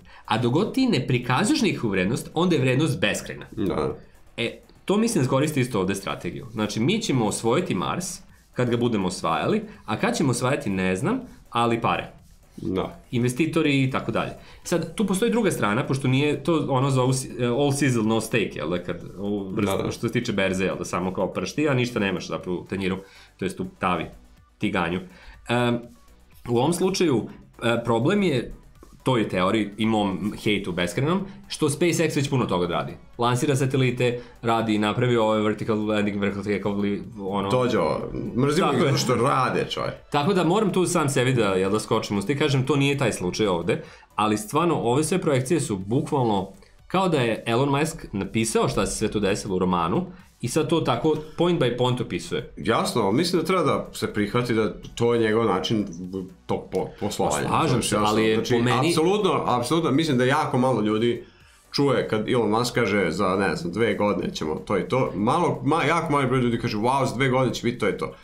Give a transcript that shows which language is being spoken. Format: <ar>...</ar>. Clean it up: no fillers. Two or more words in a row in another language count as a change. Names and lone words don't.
<sr>A dok god ti ne prikazuješ nikakvu vrednost, onda je vrednost beskrajna. Da. To mislim da koristi isto ovde strategiju. Znači, mi ćemo osvojiti Mars kad ga budemo osvajali, a kad ćemo osvajati ne znam, ali pare. Da. Investitori i tako dalje. Sad, tu postoji druga strana, pošto nije to ono za</sr> <en>all sizzle no steak,</en> <sr>jel da, kad, što se tiče berze, jel da, samo kao pršti, a ništa nemaš zapravo u tanjiru, to jest u tavi, tiganju. U ovom slučaju, problem je, toj teoriji i mom hejtu beskrajnom, što SpaceX već puno toga radi. Lansira satelite, radi i napravi ovaj</sr> <en>vertical landing,</en> <sr>ono... Dođe ovo, mrzimo ih što rade, čovjek. Tako da moram tu sam sebi da skočim usti, kažem, to nije taj slučaj ovde, ali stvarno, ove sve projekcije su bukvalno kao da je Elon Musk napisao šta se sve tu desilo u romanu i sad to tako</sr> <en>point by point</en> <sr>opisuje. Jasno, mislim da treba da se prihvati da to je njegov način tog poslovanja. Slažem se, ali je po meni... Apsolutno, mislim da jako malo ljudi čuje kad Elon Musk kaže za, ne znam, 2 godine ćemo to i to. Jako mali broj ljudi kaže, wow, za 2 godine će biti to i to.</sr>